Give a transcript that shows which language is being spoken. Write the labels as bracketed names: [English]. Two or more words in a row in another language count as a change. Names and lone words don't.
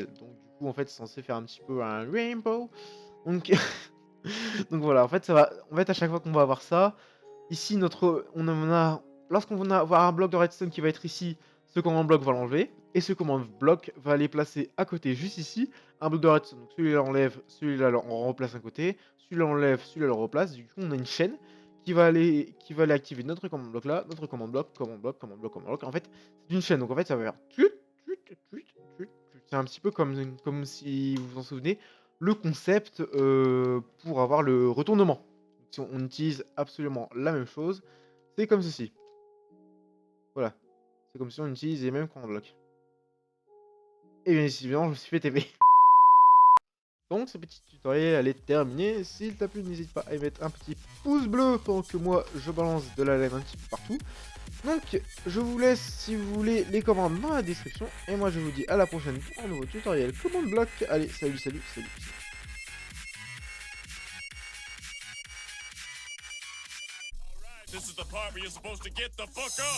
[French] Donc du coup, en fait, c'est censé faire un petit peu un rainbow. Donc, donc voilà, en fait, à chaque fois qu'on va avoir ça, ici, lorsqu'on va avoir un bloc de redstone qui va être ici, ce [English] command block [French] va l'enlever. Et ce command block va aller placer à côté, juste ici, un bloc de redstone. Donc celui-là enlève, celui-là on replace à côté, celui-là enlève, celui-là le replace. Du coup, on a une chaîne qui va aller activer notre [English] command block [French] là, notre [English] command block, command block, command block, command block. [French] En fait, c'est une chaîne. Donc en fait, ça va faire c'est un petit peu comme si vous vous en souvenez, le concept pour avoir le retournement. Si on utilise absolument la même chose, c'est comme ceci. Voilà. C'est comme si on utilise les mêmes [English] command blocks. [French] Et bien évidemment, je me suis fait TP. Donc ce petit tutoriel est terminé. S'il t'a plu, n'hésite pas à y mettre un petit pouce bleu pendant que moi je balance de la lave un petit peu partout. Donc je vous laisse, si vous voulez, les commandes dans la description. Et moi je vous dis à la prochaine pour un nouveau tutoriel [English] command block. [French] Allez, salut, salut, salut. [English] This is the part where you're supposed to get the fuck